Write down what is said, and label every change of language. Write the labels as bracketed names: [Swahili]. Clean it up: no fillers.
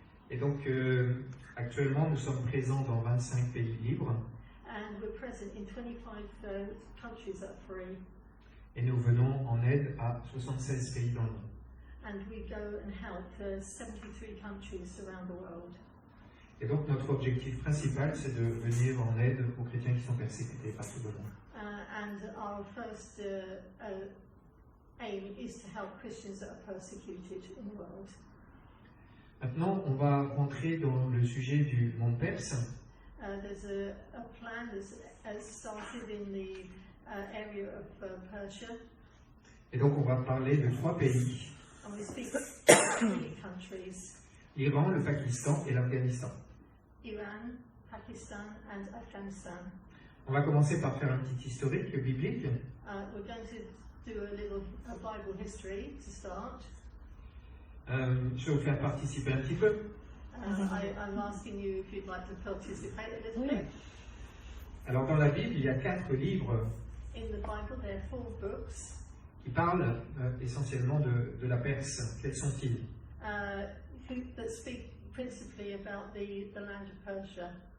[French] Et donc actuellement nous sommes présents dans 25 pays libres. [English] And we're present in 25 countries that are free. [French] Et nous venons en aide à 76 pays dans le monde. [English] And we go and help 73 countries around the world. [French] Et donc notre objectif principal, c'est de venir en aide aux chrétiens qui sont persécutés partout dans le monde. [English] And our first aim is to help Christians that are persecuted in the world. [French] Maintenant, on va rentrer dans le sujet du monde perse. [English] There's a plan that's started in the area of Persia. [French] Et donc on va parler de 3 pays. [English] And we speak 3 countries. [French] L'Iran, le Pakistan et l'Afghanistan. [English] Iran, Pakistan and Afghanistan. [French] On va commencer par faire un petit historique biblique. [English] We're going to do a little Bible history to start. [French] Je vais vous faire participer un petit peu. [English] I'm asking you if you'd like to participate a little bit. [French] Alors dans la Bible, il y a 4 livres [English] In the Bible, there are 4 books [French] qui parlent essentiellement de la Perse. Quels sont-ils? [English] that speak principally about the land of Persia.